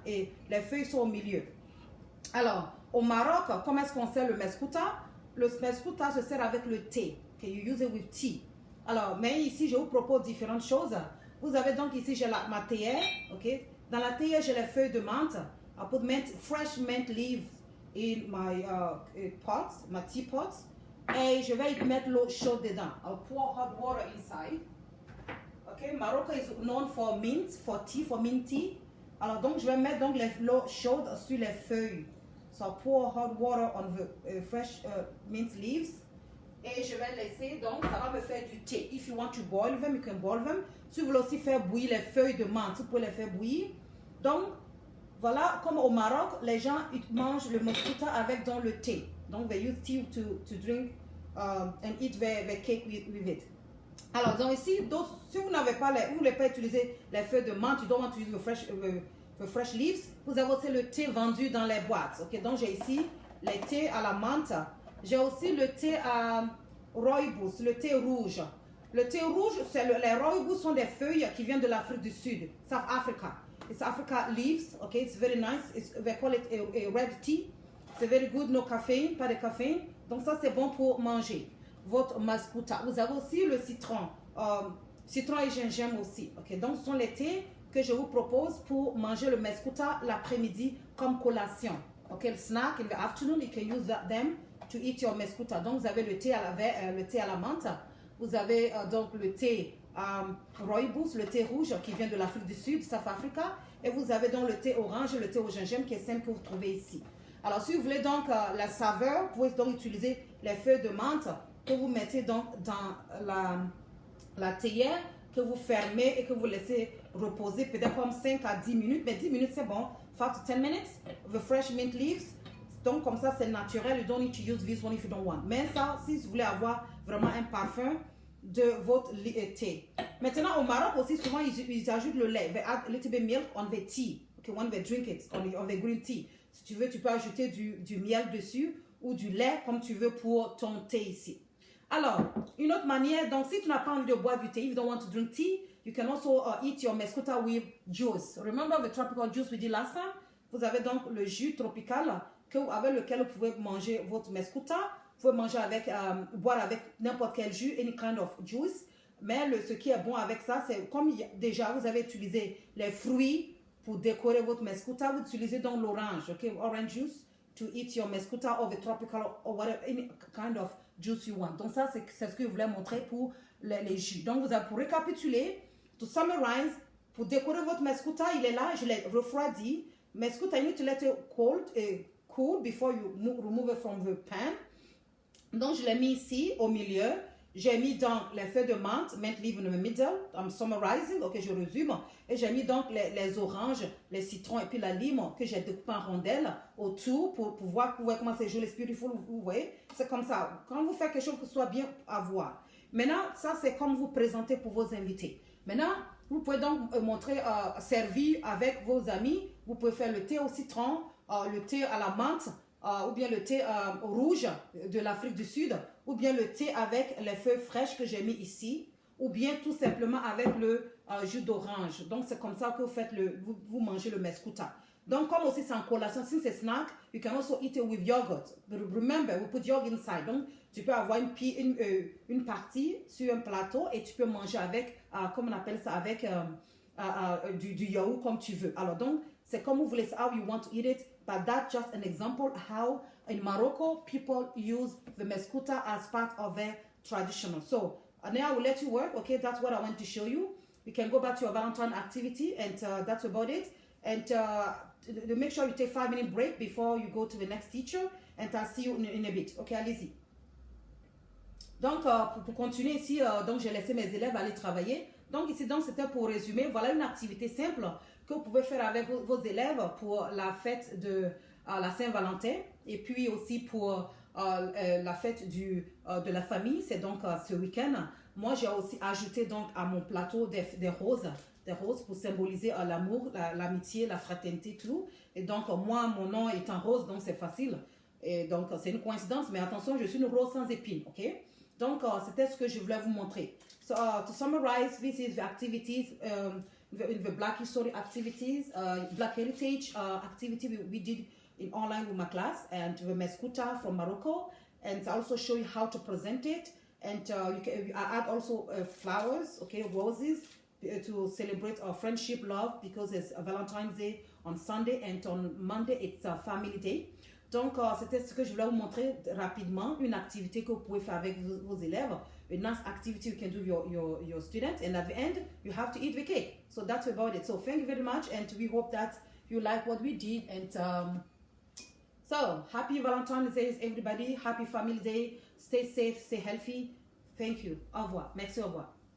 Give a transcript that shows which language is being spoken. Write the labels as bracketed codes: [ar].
[fr] Et les feuilles sont au milieu. Alors, au Maroc, comment est-ce qu'on sert le mescuta? Le mescuta se sert avec le thé. [en] Okay, you use it with tea. [fr] Alors, mais ici, je vous propose différentes choses. Vous avez donc ici, j'ai ma théière, ok? Dans la théière, j'ai les feuilles de menthe. [en] I put fresh mint leaves in my pot, my teapot. [fr] Et je vais y mettre l'eau chaude dedans. [en] I'll pour hot water inside. Ok, Morocco is known for mint, for tea, for mint tea. [fr] Alors donc, je vais mettre donc l'eau chaude sur les feuilles. [en] So I'll pour hot water on the fresh mint leaves. [fr] Et je vais laisser, donc ça va me faire du thé. [en] If you want to boil them, you can boil them. [fr] Si vous voulez aussi faire bouillir les feuilles de menthe, vous pouvez les faire bouillir. Donc, voilà, comme au Maroc, les gens ils mangent le mescuta avec dans le thé. [en] Donc, they use tea to drink and eat their cake with it. [fr] Alors, donc ici, donc, si vous n'avez pas, vous ne voulez pas utiliser les feuilles de menthe, [en] you don't want to use the fresh leaves, [fr] vous avez aussi le thé vendu dans les boîtes. Ok, donc j'ai ici les thés à la menthe. J'ai aussi le thé à rooibos, le thé rouge. Le thé rouge, les rooibos sont des feuilles qui viennent de l'Afrique du Sud, South Africa. [en] It's Africa leaves, okay, it's very nice. They call it a red tea. [fr] C'est [en] very good, no caffeine, [fr] pas de café. Donc ça c'est bon pour manger votre mescuta. Vous avez aussi le citron, citron et gingembre aussi. Ok, donc ce sont les thés que je vous propose pour manger le mescuta l'après-midi comme collation. [en] Ok, le snack in the afternoon, you can use them to eat your mescuta. [fr] Donc vous avez le thé à la menthe, vous avez donc le thé rooibos, le thé rouge qui vient de l'Afrique du Sud, South Africa, et vous avez donc le thé orange et le thé au gingembre qui est simple que vous trouvez ici. Alors si vous voulez donc la saveur, vous pouvez donc utiliser les feuilles de menthe que vous mettez donc dans la théière, que vous fermez et que vous laissez reposer peut-être comme 5 à 10 minutes, mais 10 minutes c'est bon, [en] 5 to 10 minutes, the fresh mint leaves. [fr] Donc comme ça c'est naturel, [en] you don't need to use this one if you don't want. [fr] Mais ça, si vous voulez avoir vraiment un parfum de votre thé. Maintenant au Maroc aussi souvent ils ajoutent le lait. [en] They add a little bit milk on the tea. Okay, when they drink it, on the green tea. [fr] Si tu veux, tu peux ajouter du miel dessus ou du lait comme tu veux pour ton thé ici. Alors, une autre manière, donc si tu n'as pas envie de boire du thé, [en] if you don't want to drink tea, you can also eat your mescuta with juice. Remember the tropical juice we did last time? [fr] Vous avez donc le jus tropical avec lequel vous pouvez manger votre mescuta. Vous pouvez manger avec, boire avec n'importe quel jus, [en] any kind of juice. [fr] Mais ce qui est bon avec ça, c'est comme déjà vous avez utilisé les fruits pour décorer votre mescuta, vous utilisez donc l'orange, [en] ok, orange juice to eat your mescuta or the tropical or whatever, any kind of juice you want. [fr] Donc ça, c'est ce que je voulais montrer pour les jus. Donc vous avez, pour récapituler, [en] to summarize, [fr] pour décorer votre mescuta, il est là, je l'ai refroidi. [en] Mescuta, you need to let it cool before you remove it from the pan. [fr] Donc je l'ai mis ici au milieu. J'ai mis donc les feuilles de menthe, [en] mint leaf in the middle. I'm summarizing, ok, [fr] je résume. Et j'ai mis donc les oranges, les citrons et puis la lime que j'ai découpé en rondelles autour pour voir comment c'est joli, c'est beautiful. Vous voyez, c'est comme ça. Quand vous faites quelque chose que ce soit bien à voir. Maintenant, ça c'est comme vous présentez pour vos invités. Maintenant, vous pouvez donc montrer, servir avec vos amis. Vous pouvez faire le thé au citron, le thé à la menthe, ou bien le thé rouge de l'Afrique du Sud, ou bien le thé avec les feuilles fraîches que j'ai mis ici, ou bien tout simplement avec le jus d'orange. Donc, c'est comme ça que vous faites vous mangez le mescuta. Donc, comme aussi c'est en collation, [en] since c'est snack, you can also eat it with yogurt. But remember, we put yogurt inside. [fr] Donc, tu peux avoir une partie sur un plateau et tu peux manger avec, comme on appelle ça, avec du yaourt comme tu veux. Alors, donc, c'est comme vous voulez, [en] how you want to eat it. But that's just an example how in Morocco, people use the mescuta as part of their traditional. So, now I will let you work. Okay, that's what I want to show you. You can go back to your Valentine activity and that's about it. And make sure you take 5-minute break before you go to the next teacher. And I'll see you in a bit. Ok, [fr] allez-y. Donc, pour continuer ici, donc j'ai laissé mes élèves aller travailler. Donc ici, c'était pour résumer. Voilà une activité simple que vous pouvez faire avec vos élèves pour la fête de la Saint-Valentin. Et puis aussi pour la fête de la famille. C'est donc ce week-end. Moi, j'ai aussi ajouté donc à mon plateau des roses pour symboliser l'amour, l'amitié, la fraternité, tout. Et donc, moi, mon nom est en rose, donc c'est facile. Et donc, c'est une coïncidence, mais attention, je suis une rose sans épines, ok? Donc, c'était ce que je voulais vous montrer. [en] So, to summarize, this is the activities, the Black History activities, Black Heritage activity we did in online with my class, and the mescuta from Morocco, and I also show you how to present it. And I add also flowers, okay, roses, to celebrate our friendship, love, because it's Valentine's Day on Sunday and on Monday it's a family day. [fr] Donc, c'était ce que je voulais vous montrer rapidement, une activité que vous pouvez faire avec vos élèves, [en] a nice activity you can do your students, and at the end, you have to eat the cake. So that's about it. So thank you very much, and we hope that you like what we did, and so happy Valentine's Day, everybody, happy Family Day, stay safe, stay healthy. Thank you. [fr] Au revoir. Merci, au revoir.